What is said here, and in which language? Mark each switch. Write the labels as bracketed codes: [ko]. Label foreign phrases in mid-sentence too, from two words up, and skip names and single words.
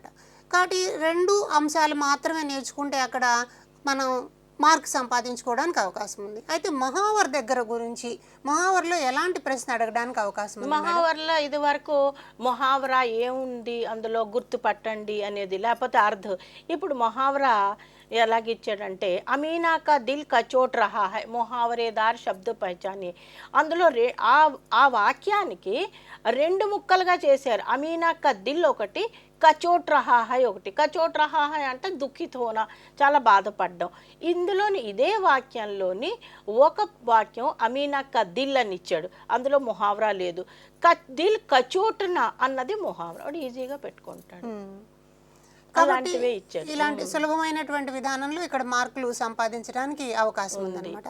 [te] కాబట్టి 2 అంశాలు మాత్రమే నేర్చుకుంటే అక్కడ మనం మార్క్ సంపాదించుకోవడానికి అవకాశం ఉంది. అయితే మహావర్ దగ్గర గురించి మహావర్లో ఎలాంటి ప్రశ్న అడగడానికి అవకాశం ఉంది? మహావర్లో ఇది వరకు మొహావరా ఏముంది అందులో గుర్తుపట్టండి అనేది, లేకపోతే అర్థం. ఇప్పుడు మొహావరా ఎలాగిచ్చాడంటే [hi] अमीना का दिल कचोट रहा है मोहावरेदार शब्द पहचानी. [te] అందులో ఆ వాక్యానికి 2 ముక్కలుగా చేశారు. [hi] अमीना का दिल [te] ఒకటి, [hi] कचोट रहा है [te] ఒకటి. [hi] कचोट रहा है [te] అంటే [hi] दुःखित होना, [te] చాలా బాధపడ్డం. ఇందులోని ఇదే వాక్యంలోని ఒక వాక్యం [hi] अमीना का दिल [te] అని ఇచ్చాడు, అందులో మొహావరా లేదు. [hi] दिल कचोटना [te] అన్నది మొహావరా, వాడు ఈజీగా పెట్టుకుంటాడు. కాబట్టి ఇలాంటి సులభమైనటువంటి విధానంలో ఇక్కడ మార్కులు సంపాదించడానికి అవకాశం ఉందన్నమాట.